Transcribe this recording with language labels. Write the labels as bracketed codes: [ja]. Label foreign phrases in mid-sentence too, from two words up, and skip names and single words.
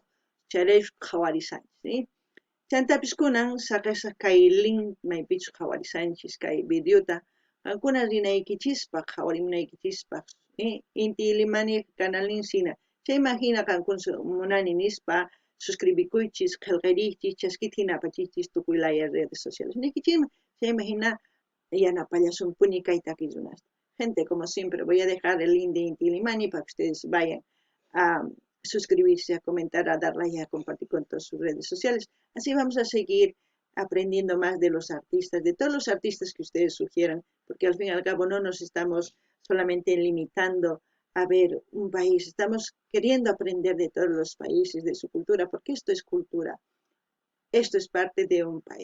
[qu] charayuq qhawarisanchis chantapis kunan saqisaq kay link maypichu qhawarisanchis kay videota qankuna rinaykichispa qhawarimunaykichispa Inti Limani canalnin sina chayman hina qankuna munani nispa suscribikuychis qillqiriychis chaskita hina apachichis tukuy laya [es] redes sociales [qu] nikichikman chayman hina yanapallasunpuni kay taki runasta. [es] Gente, como siempre, voy a dejar el link de Inti Limani para que ustedes vayan a suscribirse, a comentar, a dar like, a compartir con todas sus redes sociales. Así vamos a seguir aprendiendo más de los artistas, de todos los artistas que ustedes sugieran, porque al fin y al cabo no nos estamos solamente limitando a ver un país, estamos queriendo aprender de todos los países, de su cultura, porque esto es cultura, esto es parte de un país.